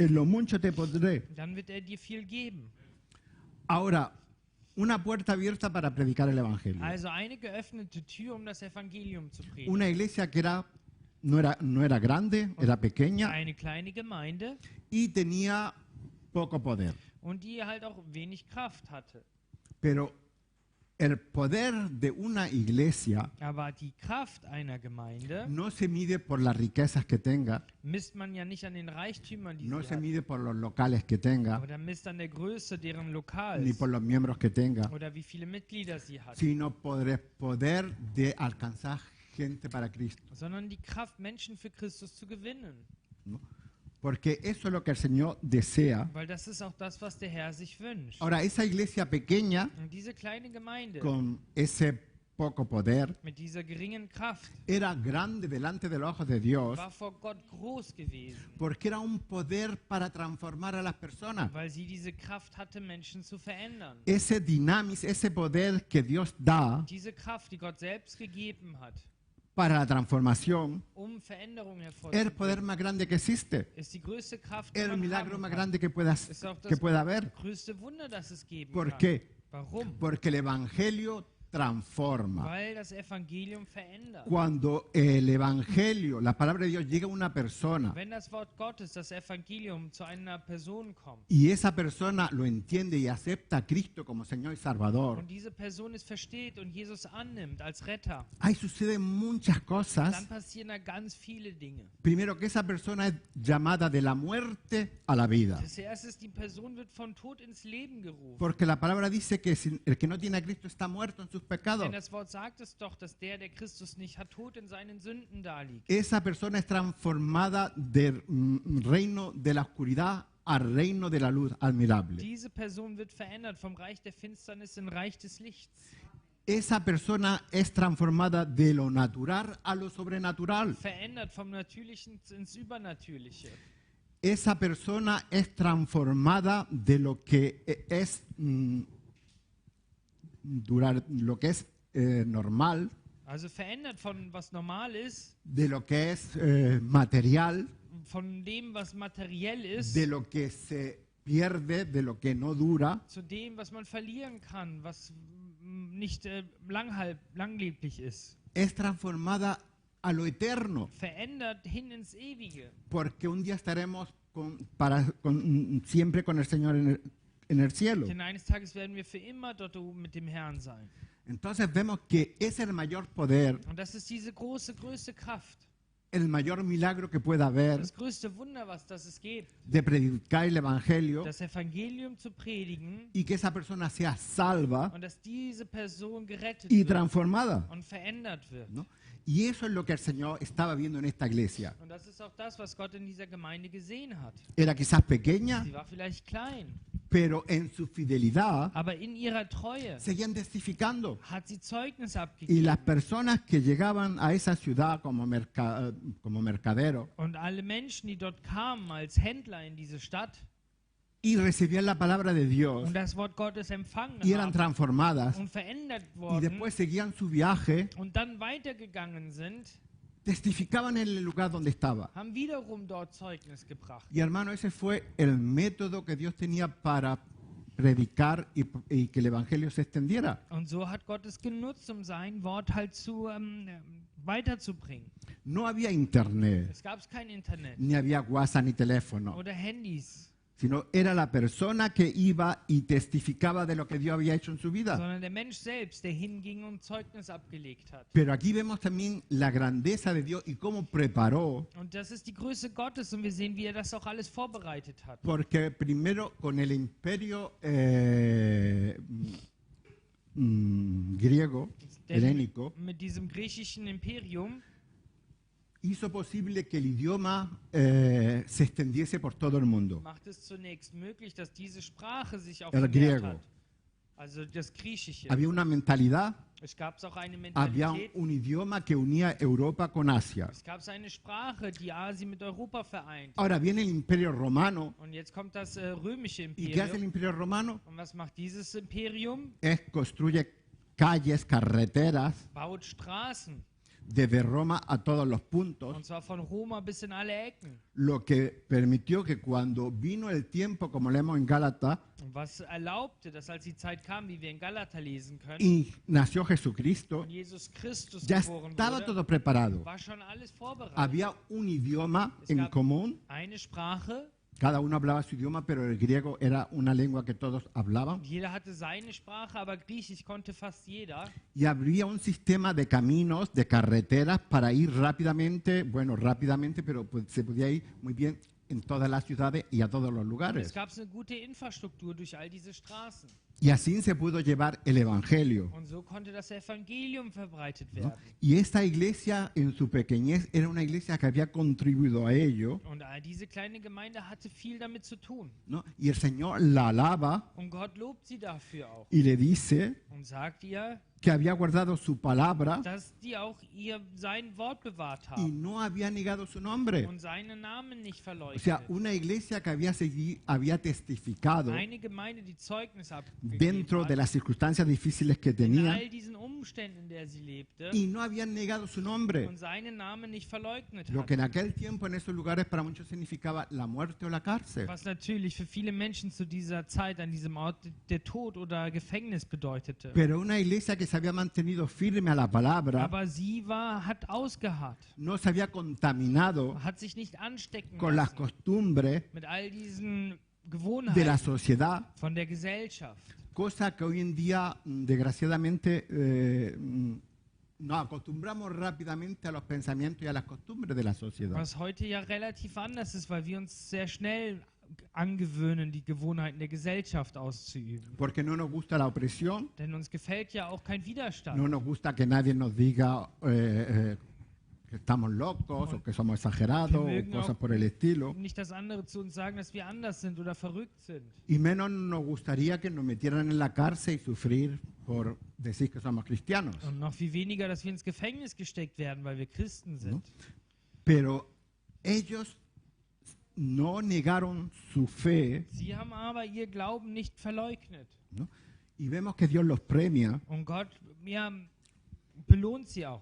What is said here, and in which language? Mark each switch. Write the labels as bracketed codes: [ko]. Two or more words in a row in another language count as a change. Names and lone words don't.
[es] en lo mucho te pondré. [de] dann wird er dir viel geben. [es] Ahora, una puerta abierta para predicar el Evangelio. [de] Also eine geöffnete Tür, um das Evangelium zu predigen. [es] Una iglesia que no era grande, era pequeña [de] Eine kleine Gemeinde [es] y tenía poco poder. [de] und die halt auch wenig Kraft hatte. [es] Pero el poder de una iglesia [de] Aber die Kraft einer Gemeinde [es] no se mide por las riquezas que tenga, [de] misst man ja nicht an den Reichtümern, die [es] no [de] sie [es] se [de] hat, [es] mide por los locales que tenga, [de] oder misst an der Größe deren [es] ni [de] Lokals [es] por los miembros que tenga, [de] oder wie viele Mitglieder sie hat, [es] sino por el poder de alcanzar gente para Cristo, [de] sondern die Kraft, Menschen für Christus zu gewinnen. [es] ¿no? Porque eso es lo que el Señor desea. [de] Weil das ist auch das, was der Herr sich wünscht. [es] Ahora, esa iglesia pequeña, [de] Und diese kleine Gemeinde [es] con ese poco poder, [de] mit dieser geringen Kraft [es] era grande delante de los ojos de Dios, [de] war vor Gott groß gewesen, [es] porque era un poder para transformar a las personas. [de] weil sie diese Kraft hatte, Menschen zu verändern. [es] Ese dinamis, ese poder que Dios da [de] Diese Kraft, die Gott selbst gegeben hat, [es] para la transformación, [de] Veränderungen [es] es el [de] hervorzubringen, [es] poder más grande que existe, [de] ist die größte Kraft, die [es] el [de] man [es] milagro [de] haben [es] más [de] kann. [es] grande que [de] Ist auch das [es] pueda haber. [de] größte Wunder, das es geben [es] ¿Por [de] kann. [es] qué? [de] Warum? [es] Porque el Evangelio transforma. [de] Weil das Evangelium verändert. [es] Cuando el Evangelio, la palabra de Dios, llega a una persona [de] Wenn das Wort Gottes, das Evangelium, zu einer Person kommt [es] y esa persona lo entiende y acepta a Cristo como Señor y Salvador, [de] und diese Person es versteht und Jesus annimmt als Retter, [es] ahí suceden muchas cosas. [de] dann passieren da ganz viele Dinge. [es] Primero, que esa persona es llamada de la muerte a la vida. [de] Das erste ist, die Person wird von Tod ins Leben gerufen. [es] Porque la palabra dice que el que no tiene a Cristo está muerto en sus pecados. [de] Denn das Wort sagt es doch, dass der Christus nicht hat, tot in seinen Sünden daliegt. [es] Esa persona es transformada del reino de la oscuridad al reino de la luz admirable. [de] Diese Person wird verändert vom Reich der Finsternis in Reich des Lichts. [es] Esa persona es transformada de lo natural a lo sobrenatural. [de] Verändert vom Natürlichen ins Übernatürliche. [es] Esa persona es transformada de lo que es normal, [de] Also verändert von was normal ist, [es] de lo que es material, [de] von dem, was materiell ist, [es] de lo que se pierde, de lo que no dura, [de] zu dem, was man verlieren kann, was nicht langlebig ist. [es] es transformada a lo eterno, [de] Verändert hin ins Ewige. [es] porque un día estaremos siempre con el Señor en el cielo. [de] Denn eines Tages werden wir für immer dort oben mit dem Herrn sein. [es] Entonces vemos que es el mayor poder [de] Und das ist diese größte Kraft, [es] el mayor milagro que pueda haber [de] Das größte Wunder, das es gibt, [es] de predicar el Evangelio [de] das Evangelium zu predigen [es] y que esa persona sea salva [de] und dass diese Person gerettet [es] y [de] wird [es] transformada, [de] und verändert wird. [es] ¿no? Y eso es lo que el Señor estaba viendo en esta iglesia. [de] Und das ist auch das, was Gott in dieser Gemeinde gesehen hat. [es] Era quizás pequeña, [de] Sie war vielleicht klein, [es] pero en su fidelidad [de] aber in ihrer Treue [es] seguían testificando. [de] hat sie Zeugnis [es] Y [de] abgegeben. [es] las personas que llegaban a esa ciudad como mercaderos [de] Und alle Menschen, die dort kamen als Händler in diese Stadt [es] y recibían la palabra de Dios [de] und das Wort Gottes empfangen [es] y eran [de] haben [es] transformadas [de] und verändert [es] y [de] wurden [es] después seguían su viaje, [de] und dann weitergegangen sind, [es] testificaban en el lugar donde estaba. [de] haben wiederum dort Zeugnis gebracht. [es] Y hermano, ese fue el método que Dios tenía para predicar y que el Evangelio se extendiera. [de] Und so hat Gott es genutzt, um sein Wort halt weiterzubringen. [es] No había internet, [de] Es gab kein Internet [es] ni había WhatsApp ni teléfono, [de] oder Handys, [es] sino era la persona que iba y testificaba de lo que Dios había hecho en su vida. [de] sondern der Mensch selbst, der hinging und Zeugnis abgelegt hat. [es] Pero aquí vemos también la grandeza de Dios y cómo preparó, [de] Und das ist die Größe Gottes und wir sehen, wie er das auch alles vorbereitet hat. [es] porque primero con el imperio griego, [de] Denn [es] helénico, [de] mit diesem griechischen Imperium [es] hizo posible que el idioma se extendiese por todo el mundo. [de] macht es zunächst möglich, dass diese Sprache sich auch [es] El [de] vermehrt [es] griego. [de] hat. Also das Griechische. [es] Había una mentalidad, [de] Es gab auch eine [es] había [de] Mentalität. [es] un idioma que unía Europa con Asia. [de] Es gab eine Sprache, die Asien mit Europa vereint. [es] Ahora viene el imperio romano. [de] Und jetzt kommt das römische [es] ¿Y qué hace el [de] Imperium. [es] imperio romano? [de] Und was macht dieses Imperium? [es] Construye calles, carreteras, [de] Baut Straßen. [es] desde Roma a todos los puntos, [de] Und zwar von Roma bis in alle Ecken. [es] lo que permitió que cuando vino el tiempo, como leemos en Gálatas, [de] Und was erlaubte, dass als die Zeit kam, wie wir in Galater lesen können, [es] y nació Jesucristo, [de] und Jesus Christus [es] ya [de] geboren [es] estaba [de] wurde, [es] todo preparado. [de] war schon alles vorbereitet. [es] Había un idioma [de] Es [es] en [de] gab [es] común, [de] eine Sprache, [es] cada uno hablaba su idioma, pero el griego era una lengua que todos hablaban. [de] jeder hatte seine Sprache, aber Griechisch konnte fast jeder. [es] Y habría un sistema de caminos, de carreteras para ir rápidamente, bueno, rápidamente, pero pues, se podía ir muy bien en todas las ciudades y a todos los [de] Es [es] lugares. [de] gab eine gute Infrastruktur durch all diese Straßen. [es] Y así se pudo llevar el Evangelio, [de] Und so konnte das Evangelium verbreitet [es] ¿no? [de] werden. [es] Y esta iglesia en su pequeñez era una iglesia que había contribuido a ello, [de] Und diese kleine Gemeinde hatte viel damit zu tun. [es] ¿no? Y el Señor la alaba [de] Und Gott lobt sie dafür auch. [es] y le dice [de] Und sagt ihr, [es] que había guardado su palabra [de] dass die auch sein Wort bewahrt [es] y [de] haben [es] no había negado su nombre. [de] und seinen Namen nicht [es] O [de] verleugnet. [es] sea, una iglesia que había testificado [de] Eine Gemeinde, die Zeugnis abgegeben [es] dentro de [de] hat, [es] las circunstancias difíciles que [de] in [es] tenía [de] all diesen Umständen, in der sie lebte, [es] y no habían negado su nombre. [de] und seinen Namen nicht verleugnet [es] Lo [de] hat. [es] que en aquel tiempo en esos lugares para muchos significaba la muerte o la cárcel. [de] Was natürlich für viele Menschen zu dieser Zeit an diesem Ort der Tod oder Gefängnis bedeutete. [es] Pero una iglesia que se había mantenido firme a la palabra, [de] Aber sie hat ausgeharrt, [es] no se había contaminado [de] hat sich nicht anstecken [es] con las [de] lassen [es] costumbres [de] mit all diesen [es] de la [de] Gewohnheiten [es] sociedad, [de] von der Gesellschaft. [es] cosa que hoy en día, desgraciadamente, nos acostumbramos rápidamente a los pensamientos y a las costumbres de la sociedad. [de] Was heute ja relativ anders ist, weil wir uns sehr schnell angewöhnen, die Gewohnheiten der Gesellschaft auszuüben. [es] Porque no nos gusta la opresión, [de] Denn uns gefällt ja auch kein Widerstand. [es] no nos gusta que nadie nos diga que estamos locos o que somos exagerados o cosas por el estilo. [de] Nicht, dass andere zu uns sagen, dass wir anders sind oder verrückt sind. [es] Y menos nos gustaría que nos metieran en la cárcel y sufrir por decir que somos cristianos. [de] Und noch viel weniger, dass wir ins Gefängnis gesteckt werden, weil wir Christen sind. [es] Pero ellos no negaron su fe, [de] Sie haben aber ihr Glauben nicht verleugnet. [es] ¿no? Y vemos que Dios los premia, [de] Und Gott belohnt sie auch.